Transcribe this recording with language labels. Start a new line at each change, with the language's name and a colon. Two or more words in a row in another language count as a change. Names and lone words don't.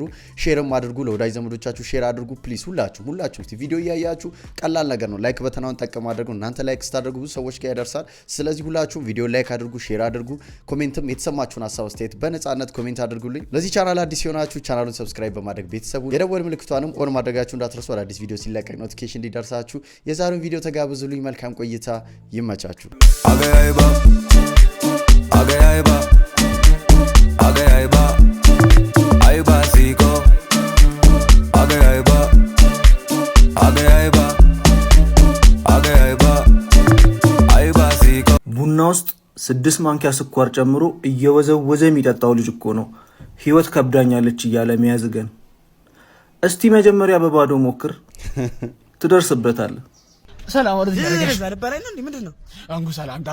Amharic: ሼርም አድርጉ፣ ለወዳጅ ዘመዶቻችሁ ሼር አድርጉ ፕሊዝ። ሁላችሁም እስቲ ቪዲዮ እያያችሁ ቀላል ነገር ነው፣ ላይክ በተናውን ጠቀም አድርጉ። እናንተ ላይክ ስታደርጉ ብዙ ሰዎች ጋር ይደርሳል። ስለዚህ ሁላችሁም ቪዲዮ ላይክ አድርጉ፣ ሼር አድርጉ። ኮሜንትም የተሰማችሁን ሀሳብ አስተያየት በነጻነት ኮሜንት አድርጉልኝ። ለዚህ ቻናል አዲስ ሆናችሁ ቻናሉን ሰብስክራይብ በማድረግ ቤተሰቡ የደወል ምልክቷንም ኦን ማድረጋችሁ እንዳትረሱ፣ አዲስ ቪዲዮ ሲለቀቅ ኖቲፊኬሽን እንዲደርሳችሁ። የዛሬውን ቪዲዮ ተጋብዙልኝ። መልካም ቆይታ፣ ይመቻችሁ። Agayba, Agayba, Agayba, Ayba Siko, Agayba, Agayba, Agayba, Ayba Siko. ቡና ውስጥ 6 ማንኪያ ስኳር ጨምሮ እየወዘወዘ የሚጠጣው ልጅ እኮ ነው ህይወት ከብዳኛለች እያለ የሚያዝገን። እስቲ መጀመሪያ በባዶ ሞክር፣ ትደርስበታለህ። ሰላም ወደዚህ ያረጋሽ ባለባላይ ነው እንዴ? ምንድነው አንጉ ሰላምታ?